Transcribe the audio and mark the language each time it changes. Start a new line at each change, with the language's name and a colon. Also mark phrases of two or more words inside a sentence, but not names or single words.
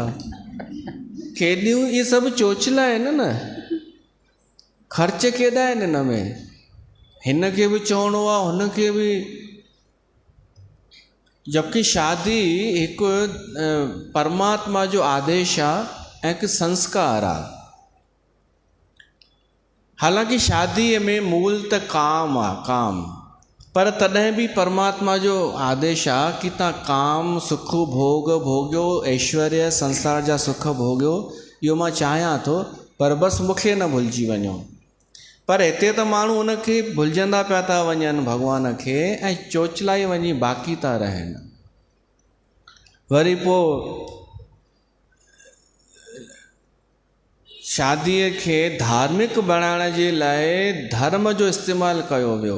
Sindhi: केॾियूं इहे सभु चोचला आहिनि न, ख़र्च केॾा आहिनि हिन में, हिन खे बि चवणो आहे, हुन खे बि, जबकि शादी हिकु परमात्मा जो आदेश आहे ऐं हिकु संस्कार आहे। हालांकि शादीअ में मूल त काम आहे, काम, पर तॾहिं बि परमात्मा जो आदेश आहे कि तव्हां काम सुख भोग भोगियो, ऐश्वर्य संसार जा सुख भोगियो, इहो मां चाहियां थो, पर बसि मूंखे न भुलिजी वञो। पर हिते त माण्हू उनखे भुलिजंदा पिया था वञनि भॻवान खे, ऐं चोचलाई वञी बाक़ी था रहनि। वरी पोइ शादीअ खे धार्मिक बणाइण जे लाइ धर्म जो इस्तेमालु कयो वियो।